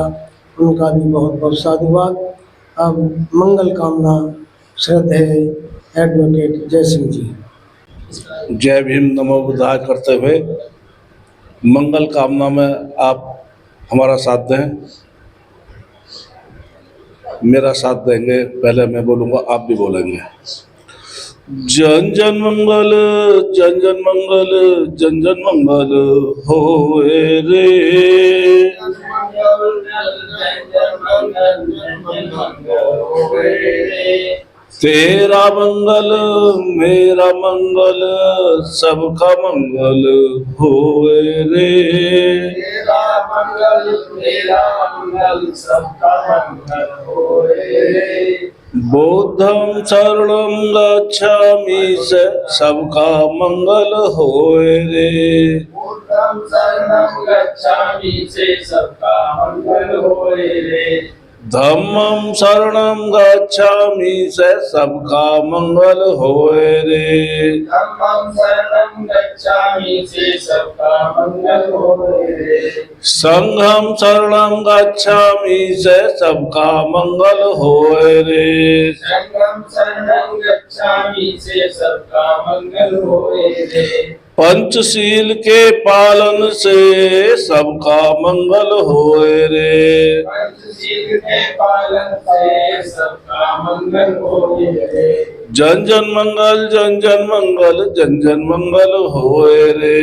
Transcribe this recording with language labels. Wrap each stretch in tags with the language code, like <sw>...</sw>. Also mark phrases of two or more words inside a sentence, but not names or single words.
<hi>उनका भी बहुत बहुत साधुवाद। अब मंगल कामना श्रद्धेय एडवोकेट जय सिंह जी। जय भीम,</hi> <pi>नमो बुद्धाय</pi> <hi>करते हुए मंगल कामना में आप हमारा साथ दें, मेरा साथ देंगे। पहले मैं बोलूँगा, आप भी बोलेंगे। जन जन मंगल जन जन मंगल जन जन मंगल होए रे। तेरा मंगल मेरा मंगल सबका मंगल होए रे। तेरा मंगल मेरा मंगल सबका मंगल होए रे।</hi> <pi>बुद्धं शरणं गच्छामि</pi> <hi>से सबका मंगल होए रे।</hi> <pi>बुद्धं शरणं गच्छामि</pi> <hi>से सबका मंगल होए रे।</hi> <pi>धम्मं शरणं गच्छामि</pi> <hi>से सबका मंगल होए रे।</hi> <pi>धम्मं शरणं गच्छामि</pi> <hi>से सबका मंगल होए रे।</hi> <pi>संघं शरणं गच्छामि</pi> <hi>से सबका मंगल होए रे।</hi> <pi>संघं शरणं गच्छामि</pi> <hi>से सबका मंगल होए रे। पंचशील के पालन से सबका मंगल होए रे। पंचशील के पालन से सबका मंगल होए रे। जन जन मंगल जन जन मंगल जन जन मंगल होए रे।</hi>